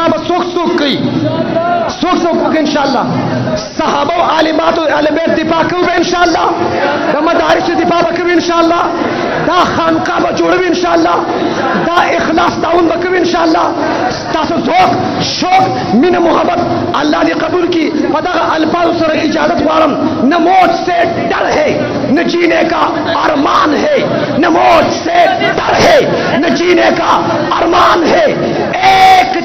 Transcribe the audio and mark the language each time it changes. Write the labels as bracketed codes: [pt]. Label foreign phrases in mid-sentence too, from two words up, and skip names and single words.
[ps] به څوک کوي څوک [ar] ان شاء الله [ps] صحابه او عالمات او اهل بیت دفاع کوي [ar] ان شاء الله [ps] د مدارس دفاع کوي [ar] ان شاء الله [ps] دا خانقاه به جوړوي [ar] ان شاء الله [ps] دا اخلاص تعاون به کوي [ar] ان شاء الله [ps] تاسو ذوق شوق مینه محبت الله دې قبول کړي په دغه الفاظ سره اجازت غواړم [ur] نہ موت سے ڈر ہے نہ جینے کا ارمان ہے نہ موت سے ڈر ہے نہ جینے کا ارمان ہے